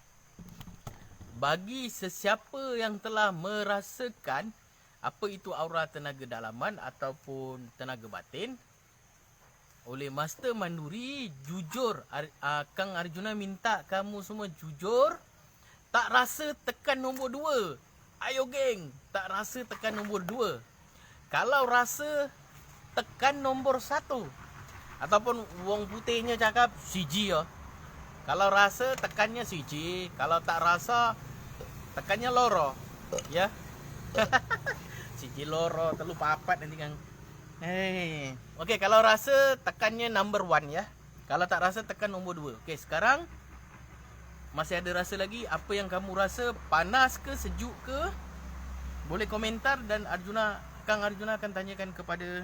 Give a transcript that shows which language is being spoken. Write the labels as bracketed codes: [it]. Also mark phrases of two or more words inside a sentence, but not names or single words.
[ms] Bagi sesiapa yang telah merasakan apa itu aura tenaga dalaman ataupun tenaga batin, oleh Master Manduri, jujur, Kang Arjuna minta kamu semua jujur. Tak rasa tekan nombor 2. Ayo geng, tak rasa tekan nombor 2. Kalau rasa tekan nombor 1. Ataupun [jv] wong putihnya [ms] cakap siji ya. Kalau rasa tekannya siji, kalau tak rasa tekannya loro. Ya. [jv] Siji loro, telu papat nanti Kang. [ms] Okey, kalau rasa tekannya number 1 ya. Kalau tak rasa tekan nombor 2. Okey, sekarang masih ada rasa lagi. Apa yang kamu rasa, panas ke, sejuk ke? Boleh komentar dan Kang Arjuna akan tanyakan kepada.